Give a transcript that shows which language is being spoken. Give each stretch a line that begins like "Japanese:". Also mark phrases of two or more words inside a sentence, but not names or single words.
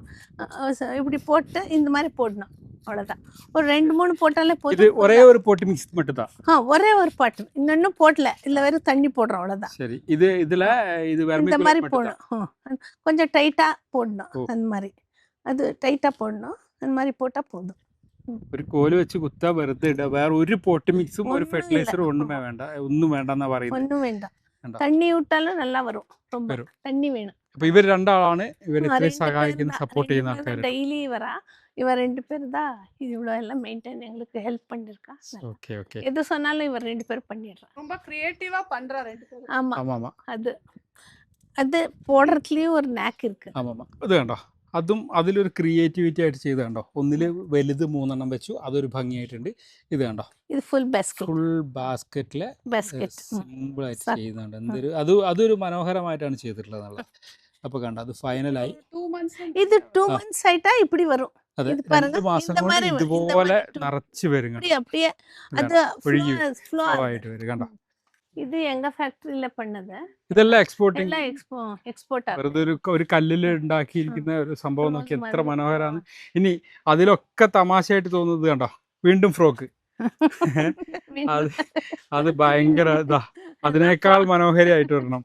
Tamil: இப்படி போட்டு இந்த மாதிரி போடணும், அவ்வளோதான். ஒரு 2-3 போட்டாலே போதும். ஒரே ஒரு
English: pot mix
Tamil: மட்டும் தான். ஒரே ஒரு பாட்டு, இன்னொன்னும் போடல, இல்லை வெறும் தண்ணி போடுறோம், அவ்வளோதான். சரி, இதுல இந்த மாதிரி போடணும். கொஞ்சம் டைட்டா போடணும், அந்த மாதிரி. அது டைட்டா போடணும், அந்த மாதிரி போட்டா போதும்.
Malayalam: ഒരു കോല് വെച്ച് കുത്താ വെറുതെ ഇടുക. വേറെ ഒരു
English: pot mix
Malayalam: ഒരു ഫെർട്ടിലൈസറും ഒന്നും വേണ്ടെന്നാ പറയുന്നത്. ഒന്നും വേണ്ട. തണ്ണി വിട്ടാലും നല്ല വരും.
Tamil: ரொம்ப தண்ணி வேணும்.
Malayalam: അപ്പൊ ഇവർ രണ്ടാളാണ് ഇവരെ സഹായിക്കുന്ന, സപ്പോർട്ട് ചെയ്യുന്ന ആൾക്കാർ.
Tamil: டெய்லி வரா. இவ 2 பேர் தான் இது இவ்வளோ எல்லாம் மெயின்டைன் எங்களுக்கு ஹெல்ப் பண்ணிருக்கா. ஓகே ஓகே. எது சொன்னாலும் இவர் 2 பேர் பண்ணிடுறா. ரொம்ப கிரியேட்டிவா பண்றா 2 பேரும். ஆமா. அது போடுறதுலயும் ஒரு നാക്ക് இருக்கு.
Malayalam: ആമാ. ഇത് കണ്ടോ, അതും അതിലൊരു ക്രിയേറ്റിവിറ്റി ആയിട്ട് ചെയ്ത് കണ്ടോ. ഒന്നില് വലുത് 3 എണ്ണം വെച്ചു, അതൊരു ഭംഗിയായിട്ടുണ്ട്. ഇത് കണ്ടോ, ഇത് ഫുൾ ബാസ്ക്കറ്റിലെ സിമ്പിൾ ആയിട്ട് ചെയ്യുന്നുണ്ട്. അതൊരു മനോഹരമായിട്ടാണ് ചെയ്തിട്ടുള്ളത്. അപ്പൊ കണ്ടോ, അത് ഫൈനലായി. ഇത് 2 months ആയിട്ടാ இப்படி வரும். അതെ, 2 മാസം കൊണ്ട് ഇതുപോലെ നിറച്ച് വരും.
Tamil: அப்படியே அது
Malayalam: ഫ്ലോ ആയിട്ട് വരും. കണ്ടോ,
Tamil: இது எங்க ஃபேக்டரியில பண்ணது.
Malayalam: ഇതെല്ലാം എക്സ്പോർട്ടിംഗ്. എക്സ്പോർട്ട്. വെറുതെ ഒരു കല്ലിൽ ഉണ്ടാക്കിയിരിക്കുന്ന ഒരു സംഭവം നോക്കി എത്ര മനോഹരമാണ്. ഇനി അതിലൊക്കെ തമാശയായിട്ട് തോന്നുന്നത് കണ്ടോ, വീണ്ടും ഫ്രോക്ക്. അത് ഭയങ്കര ഇതാ, അതിനേക്കാൾ മനോഹരമായിട്ട് വരണം.